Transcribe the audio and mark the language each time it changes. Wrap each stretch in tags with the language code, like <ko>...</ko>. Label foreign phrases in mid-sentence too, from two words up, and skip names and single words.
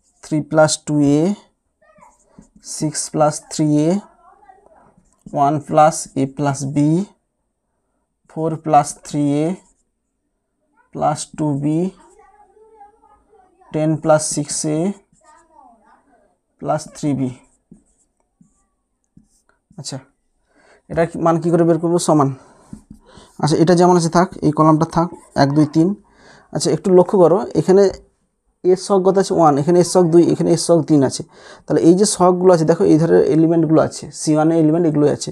<en>3 plus 2a, 6 plus 3a, 1 plus a plus b, 4 plus 3a plus 2b, 10 plus 6a plus 3b।</en> <bn>আচ্ছা, এটা মান কী করে বের করবো? সমান। আচ্ছা, এটা যেমন আছে থাক, এই কলামটা থাক, 1 2 3। আচ্ছা, একটু লক্ষ্য করো, এখানে এর ছক কত আছে? 1, এখানে এর ছক 2, এখানে এর ছক 3 আছে। তাহলে এই যে ছকগুলো আছে দেখো, এই ধরনের এলিমেন্টগুলো আছে, C1 এর এলিমেন্ট এগুলোই আছে।</bn>